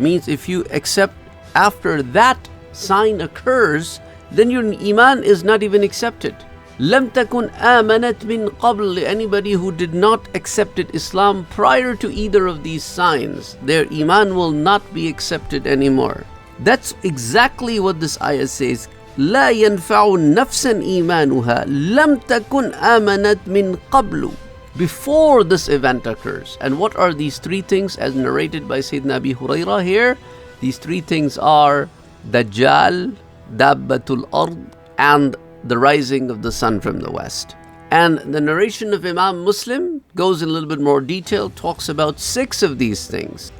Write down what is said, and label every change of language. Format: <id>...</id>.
<en>Means if you accept after that sign occurs, then your iman is not even accepted.</en> <ar>لم تكن آمنت من قبل.</ar> <en>Anybody who did not accept Islam prior to either of these signs, their iman will not be accepted anymore. That's exactly what this ayah says.</en> <ar>لا ينفع نفسا إيمانها لم تكن آمنت من قبل.</ar> <en>Before this event occurs. And what are these three things as narrated by Sayyidina Abi Hurairah here? These three things are Dajjal, Dabbatul Ard, and the rising of the sun from the west. And the narration of Imam Muslim goes in a little bit more detail, talks about 6 of these things.</en>